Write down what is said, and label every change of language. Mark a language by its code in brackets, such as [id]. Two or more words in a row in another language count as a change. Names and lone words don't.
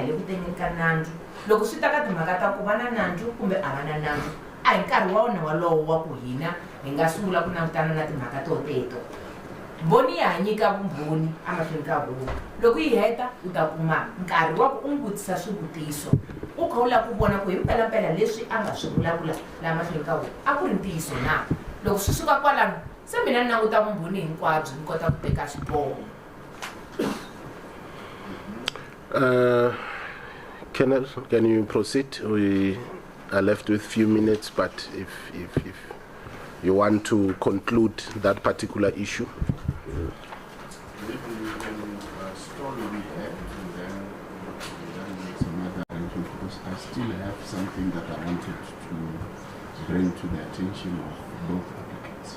[ts] le ku tengeni ka nandzu loko swi ta ka timhaka ta ku va na nandzu kumbe a va na nandzu a hi nkarhi wa wona walowo wa ku hina hi nga sungula ku langutana na timhaka teto mbhoni ya nyika vumbhoni amahlweni ka huvo loko yi heta u ta kuma nkarhi wa ku u n'wi vutisa swivutiso u kha u lava ku vona ku hi mpelampela leswi a nga swi vulavula laha mahlweni ka huvo a ku ri ntiyiso na loko swi suka kwalano se mina ni languta vumbhoni hinkwabyo ni kota ku teka xiboho. [en] Can you proceed? We are left with few minutes, but if you want to conclude that particular issue. Maybe we can stall we have and then make some other arrangement because I still have something that I wanted to bring to the attention of both applicants.